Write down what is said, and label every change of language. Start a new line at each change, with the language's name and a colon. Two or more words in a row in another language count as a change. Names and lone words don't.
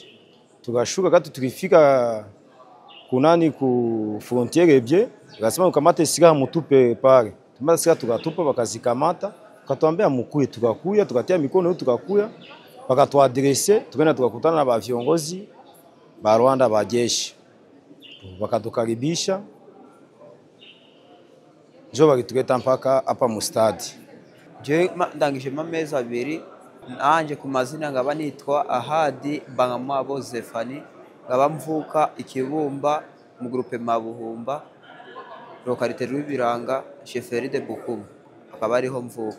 Swahili: Tukashuka kati tulifika kunani ku frontiere bie, wakasema mukamate silaha mutupe pale. Tumata silaha tukatupa wakazikamata, wakatuambia mukuye, tukakuya, tukatia mikono tukakuya, wakatuadresse, tukaenda tukakutana na ba viongozi ba Rwanda ba jeshi. Wakatukaribisha. Jo bakitugeta mpaka hapa mu stade.
Kinyarwanda: Je ndangije amezi abiri nanje ku mazina ngaba nitwa Ahadi Bangamwabo Zefani, ngaba mvuka Ikibumba mu groupe Mabuhumba localité Rwibiranga
French: chefferie de Bukumu,
Kinyarwanda: akaba ariho mvuka.